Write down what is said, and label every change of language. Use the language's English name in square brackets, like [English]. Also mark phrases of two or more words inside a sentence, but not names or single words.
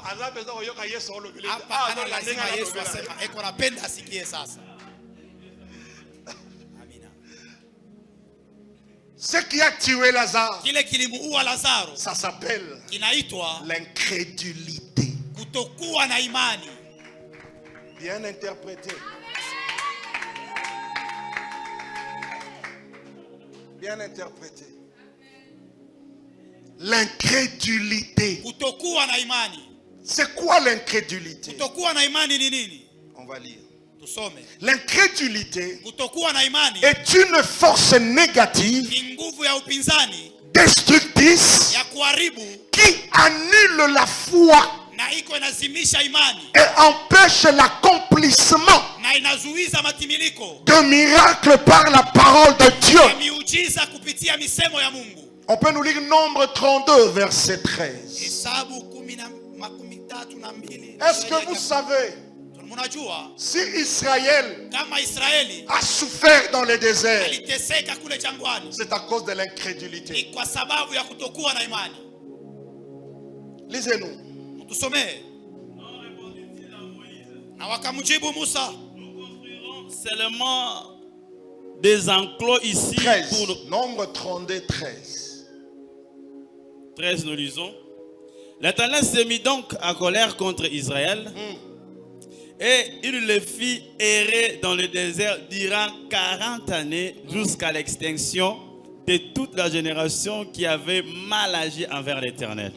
[Swahili] Hapa ana lazima Yesu asema eko napenda asikie sasa. Amina. [French] Ce qui a tué Lazare, [Swahili] Kile kilimuua Lazaro [French] ça s'appelle [Swahili] kinaitwa [French] l'incrédulité. [Swahili] kutokuwa na imani. [French] Bien interprété. Bien interprété. L'incrédulité. [Swahili] Kutokuwa na imani. [French] C'est quoi l'incrédulité? [Swahili] Kutokuwa na imani ni nini? [French] On va lire. [Swahili] Tusome. [French] L'incrédulité [Swahili] Kutokuwa na imani [French] est une force négative, [Swahili] ni nguvu ya upinzani [French] destructrice, [Swahili] ya kuharibu [French] qui annule la foi [Swahili] na iko inazimisha imani [French] et empêche l'accomplissement [Swahili] na inazuiza matimiliko [French] de miracles par la parole de Dieu. [Swahili] ya miujiza kupitia misemo ya Mungu. [French] On peut nous lire Nombre 32, verset 13. [Swahili] Hesabu 10:32. [French] Est-ce que vous savez, [Swahili] Mnajua [French] si Israël [Swahili] kama Israeli [French] a souffert dans le désert, [Swahili] aliteseka kule jangwani [French] c'est à cause de l'incrédulité. [Swahili] ni kwa sababu ya kutokuwa na imani. [French] Lisez-nous. [Swahili] Tusomee. Na wakamjibu Musa, [French] Nous construirons seulement des enclos ici 13. pour... Nombre 32, 13. 13, nous lisons. L'Éternel se mit donc à colère contre Israël et il le fit errer dans le désert durant 40 années jusqu'à l'extinction de toute la génération qui avait mal agi envers l'Éternel.